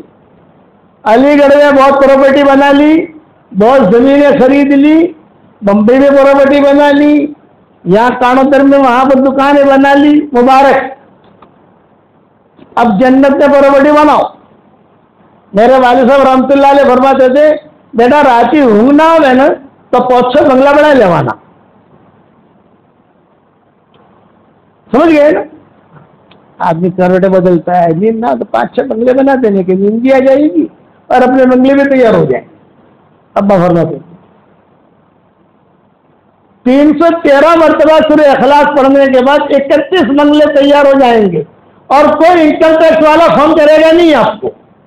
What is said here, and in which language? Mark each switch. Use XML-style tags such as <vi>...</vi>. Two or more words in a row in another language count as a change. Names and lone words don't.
<ur>علی گڑھ میں بہت پراپرٹی بنا لی، بہت زمینیں خرید لی، بمبئی میں پراپرٹی بنا لی، یہاں کانوتر میں وہاں پر دکانیں بنا لی. مبارک. اب جنت میں پراپرٹی بناؤ. میرے والد صاحب رحمۃ اللہ علیہ فرماتے تھے بیٹا راتی</ur> <gu>ઊંઘ ના આવે ને તો 5-6 બંગલા બનાવી લેવાના.</gu> <ur>سمجھ گئے نا؟ آدمی کروٹیں بدلتا ہے، نیند نہ تو 5-6 بنگلے بنا دینے کے نیند بھی آ جائے گی اور اپنے بنگلے بھی تیار ہو جائیں. ابا فرماتے 313 مرتبہ سورہ اخلاص پڑھنے کے بعد 31 بنگلے تیار ہو جائیں گے اور کوئی انکم ٹیکس والا فون کرے گا نہیں آپ کو.</ur>